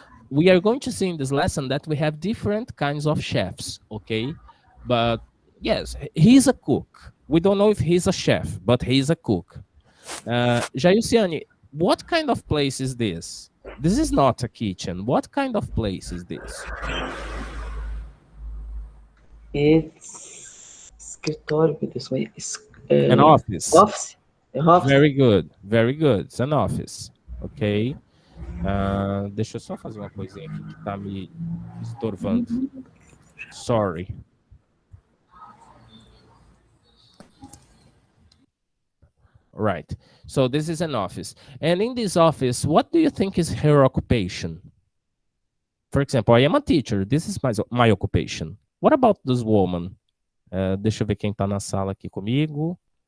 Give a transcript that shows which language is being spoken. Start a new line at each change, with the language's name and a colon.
English: We are going to see in this lesson that we have different kinds of chefs, okay? But yes, he's a cook. We don't know if he's a chef, but he's a cook. Jairciane, what kind of place is this? This is not a kitchen. What kind of place is this? It's
Portuguese: escritório, meu Deus,
English: An office. office. Office. Very good, very good. It's an office, ok?
Portuguese: Deixa eu só fazer uma coisinha aqui que tá me estorvando.
English: Sorry. Right. So this is an office. And in this office, what do you think is her occupation? For example, I am a teacher. This is my occupation. What about this woman?
Portuguese: Deixa eu ver quem tá na sala aqui comigo.